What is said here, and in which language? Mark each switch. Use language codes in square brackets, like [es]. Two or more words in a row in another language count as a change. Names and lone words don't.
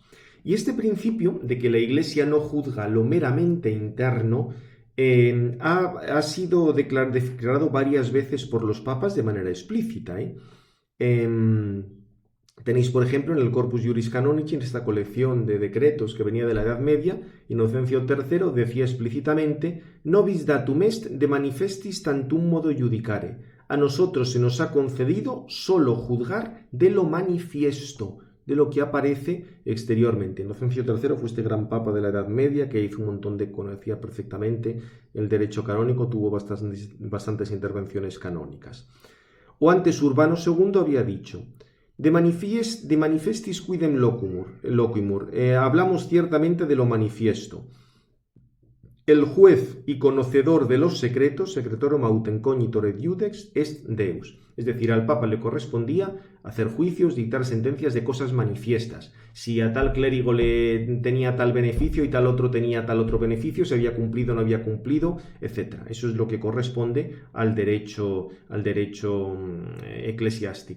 [es] Y este principio de que la Iglesia no juzga lo meramente interno ha sido declarado varias veces por los papas de manera explícita. Tenéis, por ejemplo, en el Corpus Juris Canonici, en esta colección de decretos que venía de la Edad Media, Inocencio III decía explícitamente: [la] «Nobis datum est de manifestis tantum modo judicare». [es] A nosotros se nos ha concedido solo juzgar de lo manifiesto, de lo que aparece exteriormente. Inocencio III fue este gran papa de la Edad Media que hizo un montón conocía perfectamente el derecho canónico, tuvo bastantes intervenciones canónicas. O antes Urbano II había dicho: [la] de manifestis quidem locumur. [es] Hablamos ciertamente de lo manifiesto. El juez y conocedor de los secretos, [la] secretorum autem cognitor et iudex, est Deus. [es] Es decir, al Papa le correspondía hacer juicios, dictar sentencias de cosas manifiestas. Si a tal clérigo le tenía tal beneficio y tal otro tenía tal otro beneficio, si había cumplido o no había cumplido, etc. Eso es lo que corresponde al derecho eclesiástico.